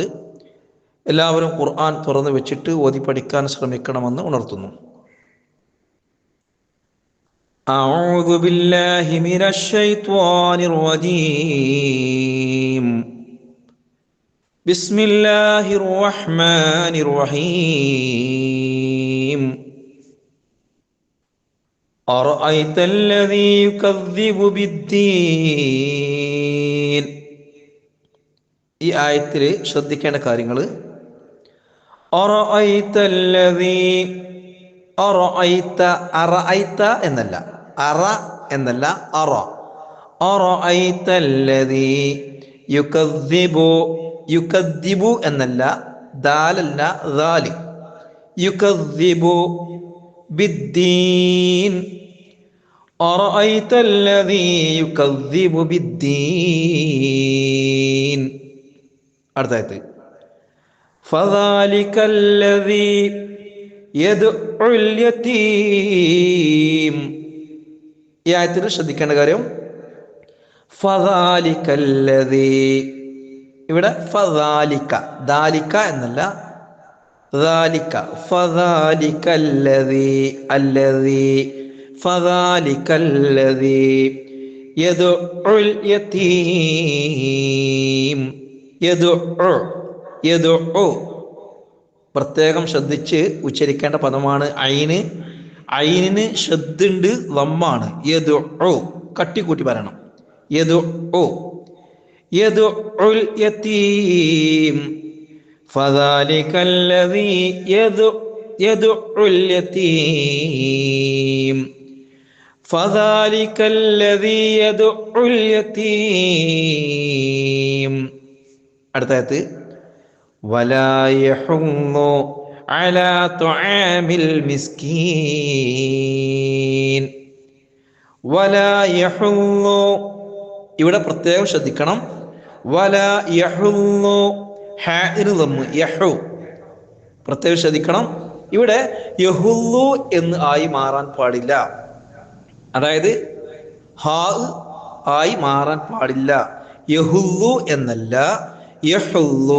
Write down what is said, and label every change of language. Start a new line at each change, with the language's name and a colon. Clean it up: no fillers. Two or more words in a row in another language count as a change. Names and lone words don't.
Malayalam: എല്ലാവരും ഖുർആൻ തുറന്നു വെച്ചിട്ട് ഓതി പഠിക്കാൻ ശ്രമിക്കണമെന്ന് ഉണർത്തുന്നു.
Arabic: أعوذ بالله من الشيطان الرجيم. بسم الله الرحمن الرحيم. أرأيت الذي يكذب بالدين.
Malayalam: ഈ ആയത്തിൽ ശ്രദ്ധിക്കേണ്ട കാര്യങ്ങൾ, أرأيت എന്നല്ല,
Arabic: أرأيت الذي يكذب
Malayalam: എന്നല്ല, ദാലല്ല, ദാലി,
Arabic: يكذب بالدين. أرأيت الذي يكذب بالدين.
Malayalam: അടുത്തത്
Arabic: فذلك الذي يدعو اليتيم.
Malayalam: ഈ ആയത്തിൽ ശ്രദ്ധിക്കേണ്ട കാര്യം
Arabic: فذلك الذي, ഇവിടെ فذلك,
Malayalam: ദാലിക എന്നല്ല,
Arabic: ذلك فذلك الذي فذلك الذي يدعو اليتيم.
Malayalam: يدعو പ്രത്യേകം ശ്രദ്ധിച്ച് ഉച്ചരിക്കേണ്ട പദമാണ് ഐനിന് ശ്രദ്ധുണ്ട്, ലമ്മാണ്. യദുഉ കട്ടിക്കൂട്ടി പറയണം.
Arabic: يدعو اليتيم. فذلك الذي يدعو اليتيم. فذلك الذي يدعو اليتيم.
Malayalam: അടുത്തത്
Arabic: ولا يحض على طعام المسكين. ولا يحض,
Malayalam: ഇവിടെ പ്രത്യേകം ശ്രദ്ധിക്കണം.
Arabic: ولا يحض,
Malayalam: പ്രത്യേകം ശ്രദ്ധിക്കണം. ഇവിടെ യഹുല്ലു എന്ന് ആയി മാറാൻ പാടില്ല. അതായത് ഹാ ആയി മാറാൻ പാടില്ല. യഹുല്ലു എന്നല്ല, യഹുല്ലു.